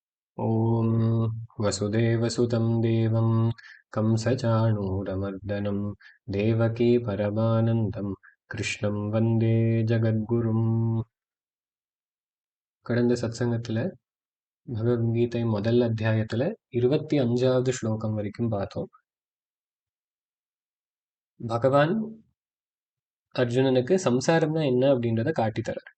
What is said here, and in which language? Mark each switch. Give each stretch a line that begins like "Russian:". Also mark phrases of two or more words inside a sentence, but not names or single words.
Sanskrit: ॐ वसुदेवसुतं देवं कंसचाणूरमर्दनं देवकी परमानन्दं कृष्णं वन्दे ஜகத்குரும்.
Tamil: கடந்த சத்சங்கத்தில் பகவத்கீதை முதல் அத்தியாயத்தில் 25வது ஸ்லோகம் வரைக்கும் பார்த்தோம். பகவான் அர்ஜுனனுக்கு சம்சாரம்னா என்ன அப்படின்றத காட்டித்தரார்.